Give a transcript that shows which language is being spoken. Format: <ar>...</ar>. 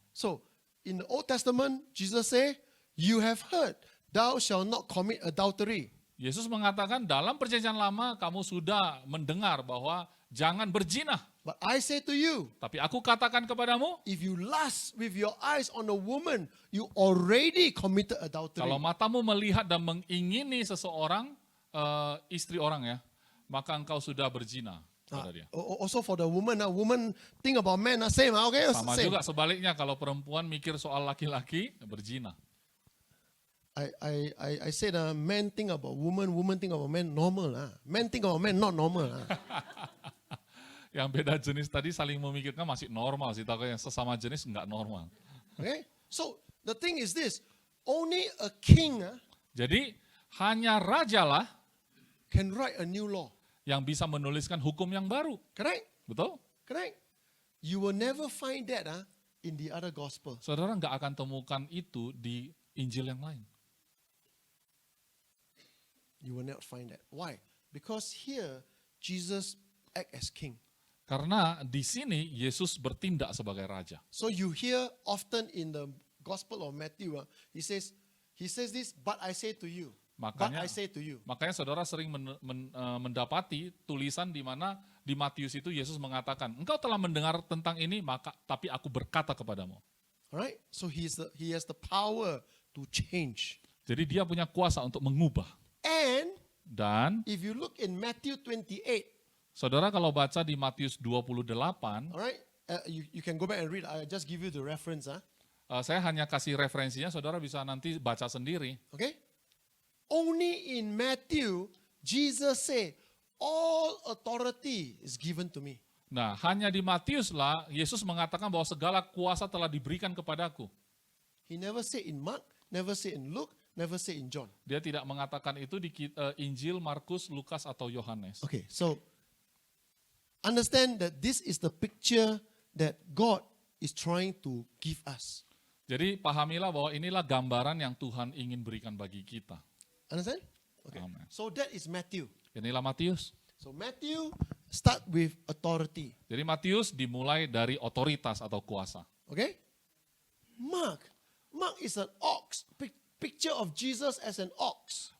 <en>So, in the Old Testament, Jesus say, you have heard, thou shalt not commit adultery.</en> <id>Yesus mengatakan dalam perjanjian lama kamu sudah mendengar bahwa jangan berzina.</id> <en>But I say to you,</en> <id>Tapi aku katakan kepadamu,</id> <en>if you lust with your eyes on a woman, you already committed adultery.</en> <id>kalau matamu melihat dan mengingini seseorang, istri orang ya, maka engkau sudah berzina. kata dia.</id> <en>Also for the woman, woman think about men, same, okay?</en> <id>Sama</id> <en>Same.</en> <id>juga sebaliknya kalau perempuan mikir soal laki-laki, berzina.</id> <en>I said, men think about woman, woman think about men, normal. Men think about men, not normal.</en> <id>Yang beda jenis tadi saling memikirkan masih normal sih, tapi yang sesama jenis nggak normal.</id> <en>Okay? So the thing is this, only a king</en> <id>Jadi hanya rajalah</id> <en>can write a new law.</en> <id>yang bisa menuliskan hukum yang baru.</id> <en>Correct?</en> <id>Betul?</id> <en>Correct? You will never find that in the other gospel.</en> <id>Saudara nggak akan temukan itu di Injil yang lain.</id> <en>You will not find that. Why? Because here, Jesus act as king.</en> <id>Karena di sini Yesus bertindak sebagai raja.</id> <en>So you hear often in the Gospel of Matthew, he says this, but I say to you. But</en> <id>Makanya,</id> <en>I say to you.</en> <id>makanya saudara sering mendapati tulisan di mana di Matius itu Yesus mengatakan, engkau telah mendengar tentang ini, maka tapi aku berkata kepadamu.</id> <en>Alright? So he has the power to change.</en> <id>Jadi dia punya kuasa untuk mengubah.</id> <en>And</en> <id>Dan</id> <en>if you look in Matthew 28,</en> <id>saudara kalau baca di Matius 28,</id> <en>alright, you can go back and read. I just give you the reference.</en> <id>saya hanya kasih referensinya, saudara bisa nanti baca sendiri.</id> <en>Okay? Only in Matthew, Jesus said, all authority is given to me.</en> <id>Nah, hanya di Matius lah Yesus mengatakan bahwa segala kuasa telah diberikan kepadaku.</id> <en>He never said in Mark, never said in Luke, never said in John.</en> <id>Dia tidak mengatakan itu di Injil, Markus, Lukas, atau Yohanes.</id> <en>Okay, so understand that this is the picture that God is trying to give us.</en> <id>Jadi pahamilah bahwa inilah gambaran yang Tuhan ingin berikan bagi kita.</id> <en>Understand? Okay. Amen. So that is Matthew.</en> <id>Inilah Matius.</id> <en>So Matthew start with authority.</en> <id>Jadi Matius dimulai dari otoritas atau kuasa.</id> <en>Okay? Mark is an ox. Picture of Jesus as an ox.</en>